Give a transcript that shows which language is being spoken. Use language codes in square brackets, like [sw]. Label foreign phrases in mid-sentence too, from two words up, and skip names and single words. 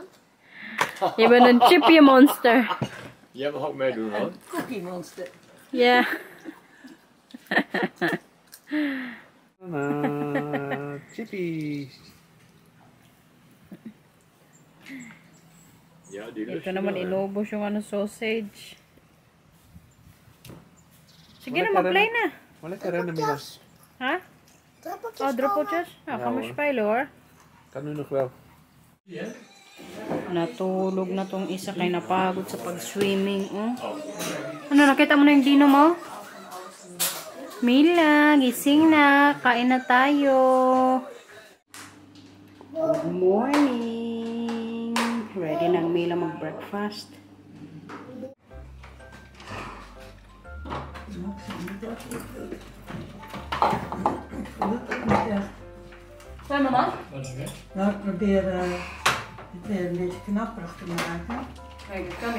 [nl] Je bent een chipje monster. Jij mag ook meedoen hoor. [en] Cookie monster. [nl] Ja. Chippies. Ja, die lust [tl] Ito [nl] je [tl] naman [nl] wel, hè? [tl] inubos yung sausage. Sige na, mag-play na. [nl] Maar lekker rennen, Mila. Ha? Druppeltjes Oh, druppeltjes? Nou, gaan we hoor. spelen hoor. Kan nu nog wel. [tl] Natulog na tong isa kay napagod sa pag-swimming. Oh. Ano, nakita mo na yung dino mo? Mila, gising na. Kain na tayo. [en] Good morning. [tl] Ready na ang Mila mag-breakfast. [nl] Zijn we dan? Nou, ik probeer het weer een beetje knapperig te maken. Kijk, dat kan niet.